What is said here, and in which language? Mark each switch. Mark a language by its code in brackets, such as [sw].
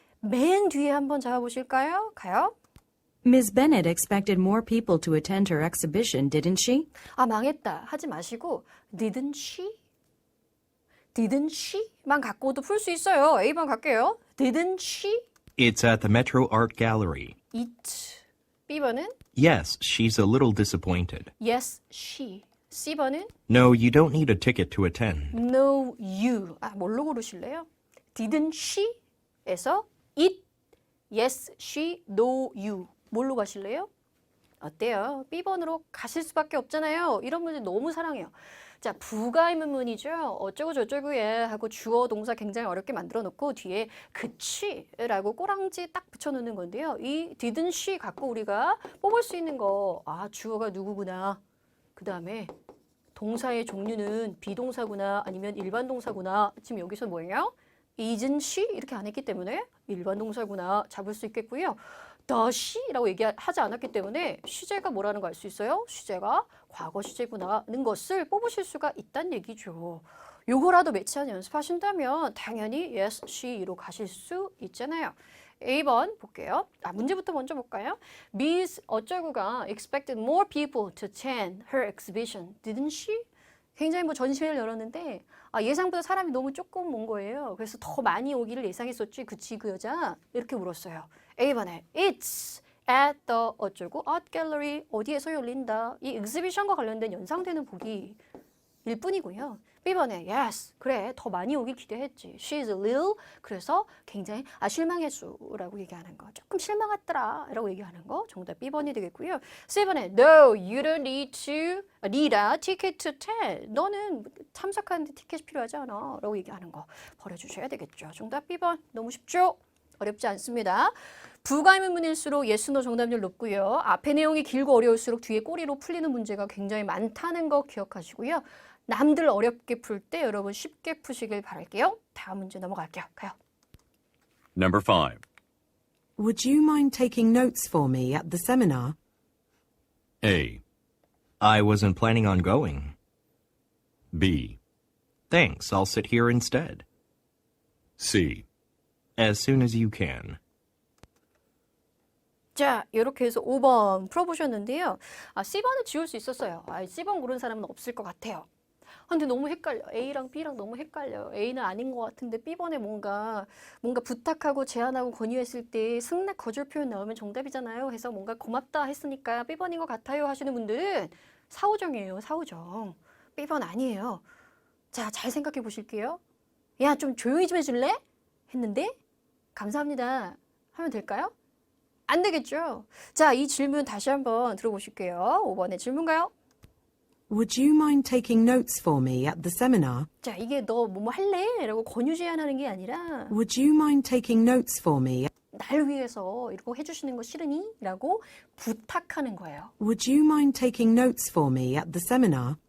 [ko] 맨 뒤에 한번 잡아보실까요? 가요. [en] Ms. Bennett expected more people to attend her exhibition, didn't she? [ko] 망했다 하지 마시고 [en] didn't she? didn't she [ko] 만 갖고도 풀 수 있어요. A번 갈게요. [en] didn't she? It's at the Metro Art Gallery. [ko] it B번은 [en] Yes, she's a little disappointed. yes, she. [ko] C번은 [en] No, you don't need a ticket to attend. no, you. [ko] 뭘로 고르실래요? [en] didn't she [ko] 에서 [en] it, yes, she, no, you. [ko] 뭘로 가실래요? 어때요? B번으로 가실 수밖에 없잖아요. 이런 문제 너무 사랑해요. 자, 부가의문문이죠. 어쩌고 저쩌고에 하고 주어 동사 굉장히 어렵게 만들어 놓고 뒤에 그치라고 꼬랑지 딱 붙여놓는 건데요. 이 [en] didn't she [ko] 갖고 우리가 뽑을 수 있는 거, 주어가 누구구나. 그 다음에 동사의 종류는 비동사구나 아니면 일반 동사구나. 지금 여기서 뭐예요? [en] isn't she [ko] 이렇게 안 했기 때문에 일반 동사구나 잡을 수 있겠고요. [en] the she [ko] 라고 얘기하지 않았기 때문에 시제가 뭐라는 거 알 수 있어요? 시제가 과거 시제구나는 것을 뽑으실 수가 있다는 얘기죠. 요거라도 매치하는 연습하신다면 당연히 [en] yes, she [ko] 로 가실 수 있잖아요. A번 볼게요. 문제부터 먼저 볼까요? [en] Miss [ko] 어쩌고가 [en] expected more people to attend her exhibition, didn't she? [ko] 굉장히 전시회를 열었는데 예상보다 사람이 너무 조금 온 거예요. 그래서 더 많이 오기를 예상했었지. 그치 그 여자? 이렇게 물었어요. A번에 [en] It's at the [ko] 어쩌고 [en] art gallery [ko] 어디에서 열린다. 이 exhibition과 관련된 연상되는 보기일 뿐이고요. B번에 yes 그래 더 많이 오길 기대했지. [en] She's a little [ko] 그래서 굉장히 실망했수라고 얘기하는 거. 조금 실망했더라 라고 얘기하는 거. 정답 B번이 되겠고요. C번에 [en] no you don't need a ticket to attend. [ko] 너는 참석하는데 티켓이 필요하지 않아 라고 얘기하는 거 버려주셔야 되겠죠. 정답 B번 너무 쉽죠? 어렵지 않습니다. 부가의문문일수록 [en] yes, no [ko] 정답률 높고요. 앞에 내용이 길고 어려울수록 뒤에 꼬리로 풀리는 문제가 굉장히 많다는 거 기억하시고요. 남들 어렵게 풀 때 여러분 쉽게 푸시길 바랄게요. 다음 문제 넘어갈게요. 가요. [en] Number 5. Would you mind taking notes for me at the seminar? A. I wasn't planning on going. B. Thanks, I'll sit here instead. C. As soon as you can. [ko] 자, 이렇게 해서 5번 풀어보셨는데요. C번은 지울 수 있었어요. C번 고른 사람은 없을 것 같아요. 근데 너무 헷갈려. A랑 B랑 너무 헷갈려요. A는 아닌 것 같은데 B번에 뭔가 부탁하고 제안하고 권유했을 때 승낙 거절 표현 나오면 정답이잖아요. 해서 뭔가 고맙다 했으니까 B번인 것 같아요 하시는 분들은 사오정이에요. 사오정. B번 아니에요. 자, 잘 생각해 보실게요. 야, 좀 조용히 좀 해줄래? 했는데 감사합니다 하면 될까요? 안 되겠죠. 자, 이 질문 다시 한번 들어보실게요. 5번의 질문가요? [en] Would you mind taking notes for me at the seminar? [ko] 자, 이게 너 뭐뭐 할래? 라고 권유 제안하는 게 아니라 [en] Would you mind taking notes for me? [ko] 날 위해서 이거 해주시는 거 싫으니? 라고 부탁하는 거예요. [en] Would you mind taking notes for me at the seminar?